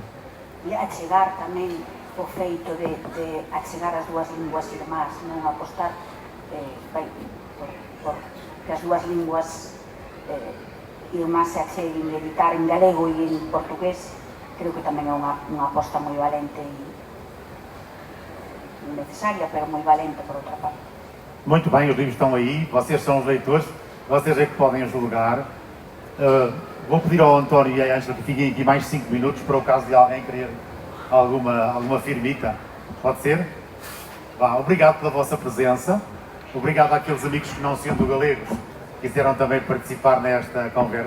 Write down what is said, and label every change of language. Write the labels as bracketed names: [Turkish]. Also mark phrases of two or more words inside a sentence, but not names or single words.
[Galician] E achegar tamén o feito de achegar as dúas linguas irmás, non apostar por que as dúas linguas irmás se acheguen, editar en galego e en portugués, creo que tamén é unha aposta moi valente e necesaria, pero moi valente por outra parte. [Portuguese] Muito bem, os livros estão aí, vocês são os leitores, vocês é que podem julgar. Vou pedir ao António e à Ângela que fiquem aqui mais 5 minutos para o caso de alguém querer alguma firmita. Pode ser? Vá, obrigado pela vossa presença, obrigado àqueles amigos que, não sendo galegos, quiseram também participar nesta conversa.